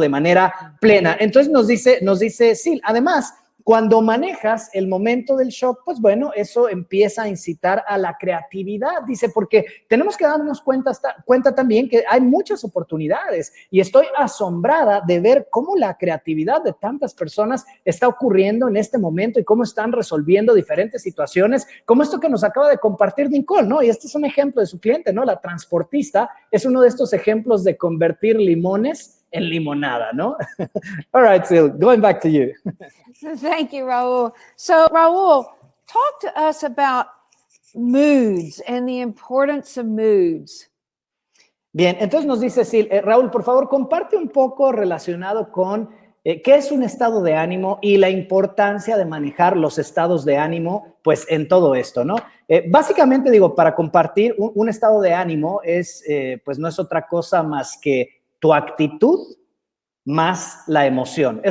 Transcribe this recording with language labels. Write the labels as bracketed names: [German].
[Spanish] De manera plena. Entonces nos dice Sil, además, cuando manejas el momento del shock, pues bueno, eso empieza a incitar a la creatividad, dice, porque tenemos que darnos cuenta también que hay muchas oportunidades y estoy asombrada de ver cómo la creatividad de tantas personas está ocurriendo en este momento y cómo están resolviendo diferentes situaciones, como esto que nos acaba de compartir Nicole, ¿no? Y este es un ejemplo de su cliente, ¿no? La transportista es uno de estos ejemplos de convertir limones en limonada, ¿no? [English] All right, Sil, going back to you. Thank you, Raúl. So, Raúl, talk to us about moods and the importance of moods. [Spanish] Bien, entonces nos dice Sil, Raúl, por favor, comparte un poco relacionado con qué es un estado de ánimo y la importancia de manejar los estados de ánimo, pues, en todo esto, ¿no? Básicamente, digo, para compartir, un estado de ánimo es, pues, no es otra cosa más que tu actitud más la emoción.